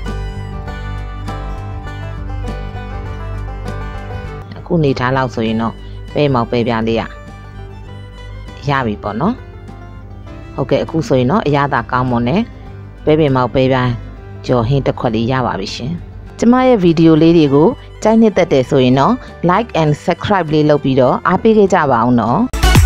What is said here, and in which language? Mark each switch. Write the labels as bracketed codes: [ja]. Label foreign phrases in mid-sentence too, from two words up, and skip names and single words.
[my] အခုနေထားလောက်ဆိုရင်တော့ပဲမောက်ပဲပြားလေးရပြီပေါ့နော်ဟုတ်ကဲ့အခုဆိုရင်တော့အရသာကောင်းမွန်နဲ့ပဲပင်မောက်ပဲပြားကြော်ဟင်းတစ်ခွက်လေးရပါပြီရှင်ကျမရဲ့ဗီဒီယိုလေးတွေကိုကြိုက်နှစ်သက်တယ်ဆိုရင်တော့ [en] like and subscribe [my] လေးလုပ်ပြီးတော့အားပေးခဲ့ကြပါအောင်နော်